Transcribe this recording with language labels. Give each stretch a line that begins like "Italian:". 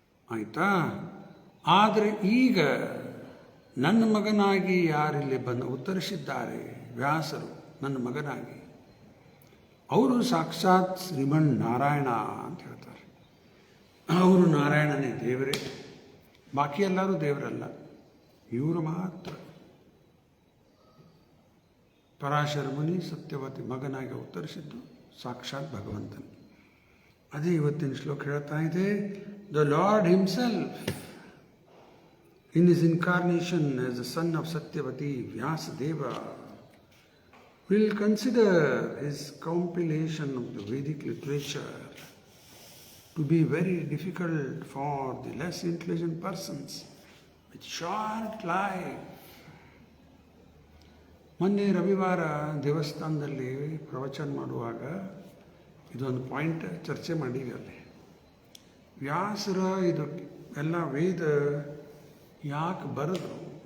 Kannada: ಆಯಿತಾ? ಆದರೆ ಈಗ ನನ್ನ ಮಗನಾಗಿ ಯಾರಿಲ್ಲಿ ಬಂದು ಉತ್ತರಿಸಿದ್ದಾರೆ ವ್ಯಾಸರು, ನನ್ನ ಮಗನಾಗಿ, ಅವರು ಸಾಕ್ಷಾತ್ ಶ್ರೀಮನ್ ನಾರಾಯಣ ಅಂತ ಹೇಳ್ತಾರೆ. ಅವರು ನಾರಾಯಣನೇ, ದೇವರೇ. ಬಾಕಿ ಎಲ್ಲರೂ ದೇವರಲ್ಲ, ಇವರು ಮಾತ್ರ. ಪರಾಶರ ಮುನಿ ಸತ್ಯವತಿ ಮಗನಾಗಿ ಉತ್ತರಿಸಿದ್ದು ಸಾಕ್ಷಾತ್ ಭಗವಂತನು. ಅದೇ ಇವತ್ತಿನ ಶ್ಲೋಕ ಹೇಳ್ತಾ ಇದೆ.
English: The lord himself in his incarnation as the son of Satyavati, Vyasadeva, will consider his compilation of the Vedic literature to be very difficult for the less intelligent persons with short life.
Kannada: ಮೊನ್ನೆ ರವಿವಾರ ದೇವಸ್ಥಾನದಲ್ಲಿ ಪ್ರವಚನ ಮಾಡುವಾಗ ಇದೊಂದು point ಚರ್ಚೆ ಮಾಡಿದ್ವಿ. ಅಲ್ಲಿ ವ್ಯಾಸರ ಇದು ಎಲ್ಲ ವೇದ ಯಾಕೆ ಬರೆದ್ರು?